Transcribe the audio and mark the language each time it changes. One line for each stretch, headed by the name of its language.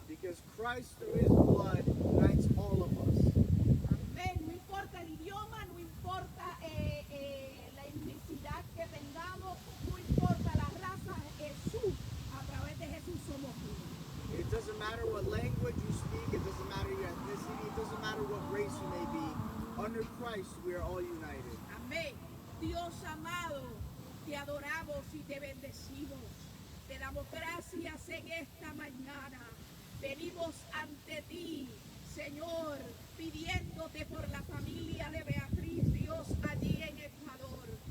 English: Because Christ through his blood unites all of us.
Spanish: Amén. No importa el idioma, no importa la etnicidad que tengamos, no importa la raza, Jesús, a través de Jesús somos uno.
English: It doesn't matter what language you speak, it doesn't matter your ethnicity, it doesn't matter what race you may be. Under Christ, we are all united.
Spanish: Amén. Dios amado, te adoramos y te bendecimos. Te damos gracias en esta mañana. Venimos ante ti, Señor, pidiéndote por la familia de Beatriz, Dios, allí en Ecuador.